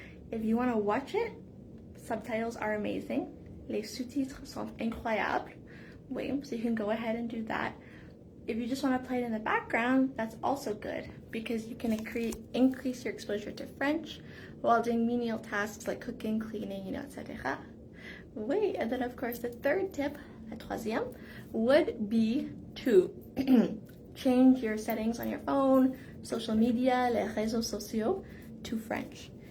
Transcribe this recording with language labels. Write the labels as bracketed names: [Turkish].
[English] If you want to watch it, subtitles are amazing. [French] Les sous-titres sont incroyables. [English] Oui, so you can go ahead and do that. If you just want to play it in the background, that's also good because you can increase your exposure to French while doing menial tasks like cooking, cleaning, etc. Oui, and then of course the third tip, [French] la troisième, [English] would be to change your settings on your phone, social media, [French] les réseaux sociaux, [English] to French.